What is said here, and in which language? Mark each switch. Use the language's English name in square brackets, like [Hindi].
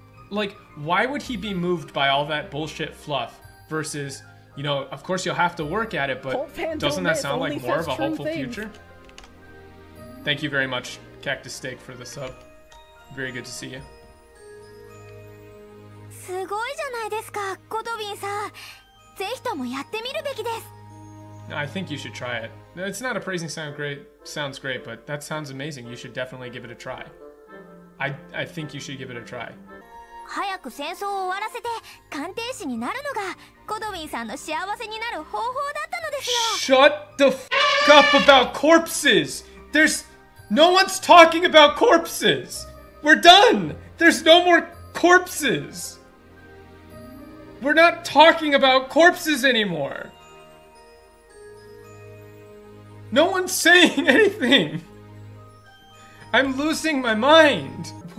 [English] Like, why would he be moved by all that bullshit fluff versus, you know, of course you'll have to work at it, but doesn't that sound like more of a hopeful future? Thank you very much, Cactus Steak, for the sub. Very good to see you. [Japanese] すごいじゃないですか、コトビンさん。ぜひともやってみるべきです。 [English] I think you should try it. It's not appraising sounds great, but that sounds amazing. You should definitely give it a try. I think you should give it a try. [Japanese] 早く戦争を終わらせて鑑定士になるのがコドウィンさんの幸せになる方法だったのですよ。 [English] Shut the f up about corpses. No one's talking about corpses. We're done. There's no more corpses. We're not talking about corpses anymore. No one's saying anything. I'm losing my mind.